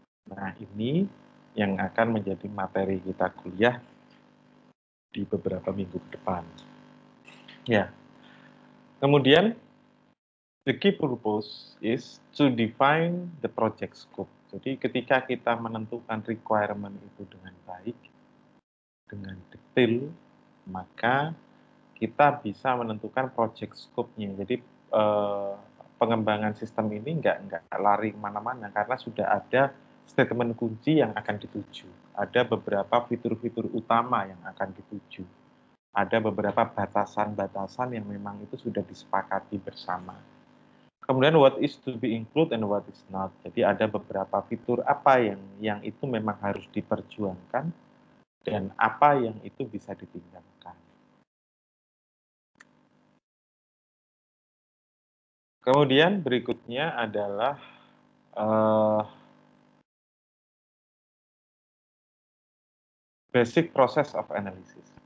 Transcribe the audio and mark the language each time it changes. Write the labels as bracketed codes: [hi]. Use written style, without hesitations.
[id] Nah, ini yang akan menjadi materi kita kuliah di beberapa minggu ke depan. [en] Ya, kemudian the key purpose is to define the project scope. [id] Jadi ketika kita menentukan requirement itu dengan baik, dengan detail, maka kita bisa menentukan project scope-nya. Jadi pengembangan sistem ini nggak lari kemana-mana karena sudah ada statement kunci yang akan dituju. Ada beberapa fitur-fitur utama yang akan dituju. Ada beberapa batasan-batasan yang memang itu sudah disepakati bersama. [en] Kemudian what is to be included and what is not. [id] Jadi ada beberapa fitur apa yang itu memang harus diperjuangkan dan apa yang itu bisa ditinggalkan. Kemudian berikutnya adalah basic process of analysis.